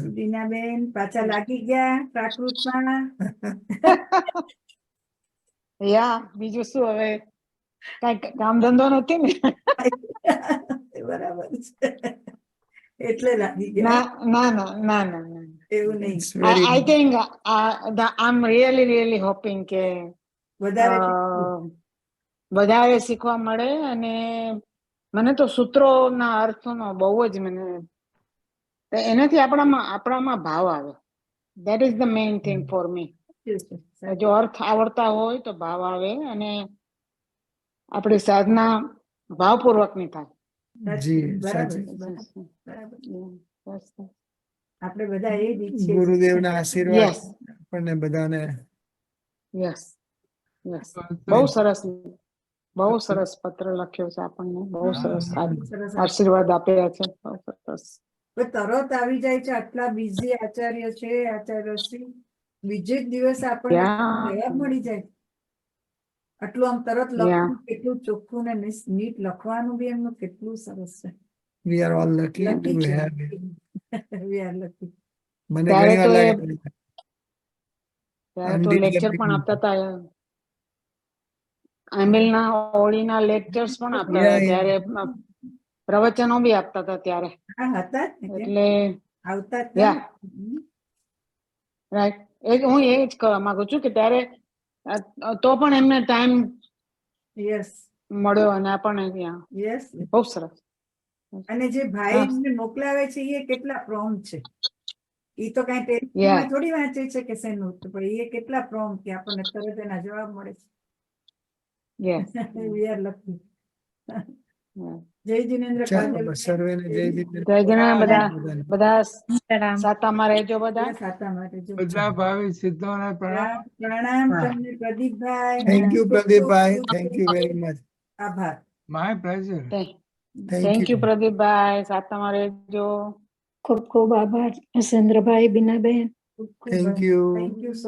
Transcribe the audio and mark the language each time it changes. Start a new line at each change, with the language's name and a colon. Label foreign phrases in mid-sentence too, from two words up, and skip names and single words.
Gujarati: બીનાબેન પાછા લાગી ગયા પ્રાકૃતમાં. યા, બીજું શું હવે, કઈ કામ ધંધો નથી ને. બરાબર છે. એટલે લાગી ગયા. ના ના ના ના ના ના. એવું નહીં.
English: It's very I think I'm really hoping કે
Gujarati: વધારે વધારે શીખવા મળે. અને મને તો સૂત્રોના અર્થનો બહુ જ એનાથી આપણામાં ભાવ આવે.
English: That is the main thing for me.
Gujarati: જો અર્થ આવડતા હોય તો ભાવ આવે અને આપણી સાધના ભાવપૂર્વકની થાય. જી, બરાબર સાચી. છે, બરાબર.
English: Yes.
Gujarati: આપણે બધા એ જ ઈચ્છીએ છીએ. ગુરુદેવના આશીર્વાદ
English: Yes.
Gujarati: આપણને બધાને. Yes. બહુ સરસ પત્ર લખ્યો છે આપણને. બહુ સરસ સરસ. આશીર્વાદ આપ્યા છે. બહુ સરસ. પણ તરત આવી જાય છે. આટલા બિઝી આચાર્ય છે, આચાર્યશ્રી. બીજે જ દિવસે આપણને
English: Yeah.
Gujarati: જવાબ મળી જાય. આટલું આમ તરત
English: Yeah.
Gujarati: લખવું કેટલું ચોખ્ખું ને નીટ લખવાનું બી એમનું કેટલું સરસ છે.
English: We are all lucky Lucky to
Gujarati: છે.
English: have it. We are lucky.
Gujarati: મને ત્યારે ઘણી વાર તો લાગે ત્યારે તો
English: Undid
Gujarati: લેક્ચર પણ
English: getting-
Gujarati: આપતા હતા. આંબેલના હોળીના લેક્ચર્સ પણ આપતા
English: Yeah,
Gujarati: હતા.
English: yeah.
Gujarati: ત્યારે પ્રવચનો બી આપતા હતા ત્યારે. હા, હતા જ ને કેમ? એટલે આવતા જ
English: Yeah.
Gujarati: હતા. રાઈટ, હું એ જ કહેવા માંગુ છું કે ત્યારે તો પણ એમને ટાઈમ
English: યસ
Gujarati: મળ્યો અને આપણને ત્યાં
English: યસ.
Gujarati: બહુ સરસ. અને જે ભાઈ એમને મોકલાવે છે એ કેટલા પ્રોમ છે. એ તો કઈ
English: Yeah.
Gujarati: ટેલિફોનમાં થોડી વાંચે છે કે શેનું, તો પણ એ કેટલા પ્રોમ કે આપણને તરત એના જવાબ મળે
English: Yes.
Gujarati: છે.
English: We are lucky. Yeah.
Gujarati: જય જિનેન્દ્ર. ચાલો, કાજલ. સર્વેને જય જિનેન્દ્ર. જય જિનેન્દ્ર. બધાને. બધા સાતામાં રહેજો બધા. સાતા માટે જો. બધા ભાવિ સિદ્ધોને પ્રણામ. પ્રણામ તમને પ્રદીપભાઈ.
English: Thank you, પ્રદીપભાઈ. Thank you very much.
Gujarati: આભાર.
English: My pleasure. Thank you
Gujarati: પ્રદીપભાઈ. સાતામાં રહેજો. ખૂબ ખૂબ આભાર હસેન્દ્રભાઈ, બીનાબેન. ખૂબ ખૂબ
English: Thank you. Thank you so